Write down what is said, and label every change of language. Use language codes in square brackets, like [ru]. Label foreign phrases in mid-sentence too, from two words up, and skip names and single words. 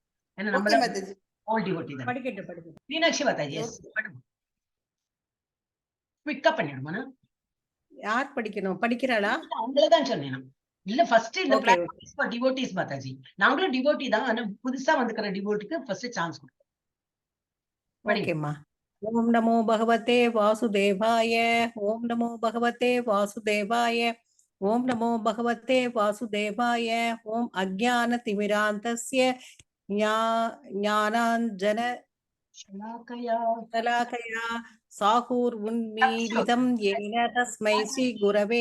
[ta] ஏன்னா நம்ம [en] all devotee [ta] தான். படிக்கட்டும். மீனாட்சி மாதாஜி குவிக்கா பண்ணிடுமா? யார் படிக்கணும்? படிக்கிறாளா? அவங்களதான் சொன்னேன். இல்ல ஃபர்ஸ்ட் இந்த [en] platform for devotees [ta] மாதாஜி. நாங்களும் டிவோட்டி தான். ஆனா புதுசா வந்துக்கிற டிவோட்டிக்கு [en] first chance [ta] கொடுப்போம். [sa] ஓகேம்மா. ॐ नमो भगवते वासुदेवाय. ॐ नमो भगवते वासुदेवाय। ॐ नमो भगवते वासुदेवाय. ॐ अज्ञान तिमिरान्धस्य ज्ञानाञ्जन शलाकया साहूर उन्मीलितं येन तस्मै श्री गुरवे